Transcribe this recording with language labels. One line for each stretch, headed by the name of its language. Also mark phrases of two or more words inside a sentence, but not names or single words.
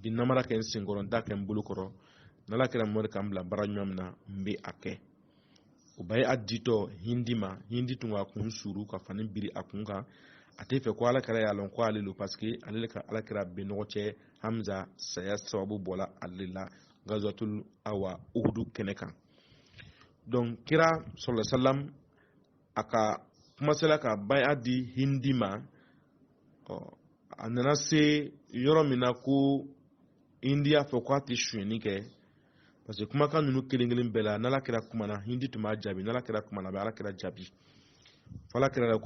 Bambara: tɛ namara kɛ n senkɔrɔ n t'a kɛ n bolo kɔrɔ n'Ala kɛra Muhamadu k'an bila baara ɲuman min na n bɛ a kɛ o bay'at ditɔ Hindi ma Hindi tun ka kun suru ka fani biri a kun kan a tɛ fɛ ko Alakira y'a lɔn ko ale lo
French: parce que
Bambara: ale ka Alakira bɛnɔgɔ cɛ Hamza saya sababu bɔra ale la Gazatul awa Uhudu kɛnɛ kan donc kira
Arabic: صلى الله عليه وسلم
Bambara: a ka kumasela ka bay'at di Hindi ma a nana se yɔrɔ min na ko Hindi y'a fɔ k'a tɛ sonyɛni kɛ
French: parce que
Bambara: kumakan ninnu kelen bɛɛ la n'Ala kɛra kumana Hindi tun b'a jaabi n'Ala kɛra kumana a bɛ Alakira jaabi fɔ Alakira yɛrɛ ko